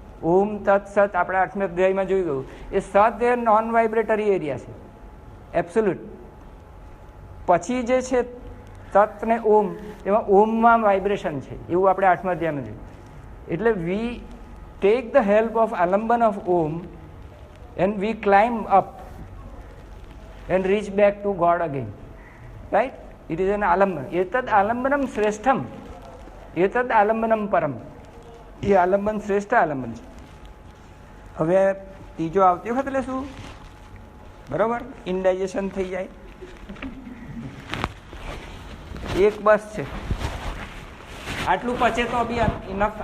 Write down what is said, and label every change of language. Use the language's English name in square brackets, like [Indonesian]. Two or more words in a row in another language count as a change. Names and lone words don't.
[Gujarati] ઓમ તત્ સત આપણા 8મા અધ્યાયમાં જોઈ ગયું. એ સત એ [English] non vibratory area [Gujarati] છે, એબ્સોલ્યુટ. પછી જે છે તત્ ને ઓમ, એમાં ઓમમાં વાઇબ્રેશન છે, એવું આપણે 8મા અધ્યાયમાં જોયું. [English] એટલે we take the help of alamban of Om and we climb up and reach back to God again, right? It is an alamban. [Sanskrit] एतद् आलम्बनं श्रेष्ठम्, एतद् आलम्बनं परम्. [Gujarati] એ આલંબન શ્રેષ્ઠ આલંબન છે. હવે ત્રીજો આવતી વખત લેશું, બરોબર? ઇનડાઇજેશન થઈ જાય. એક બસ છે, આટલું પચે તો [English] be enough.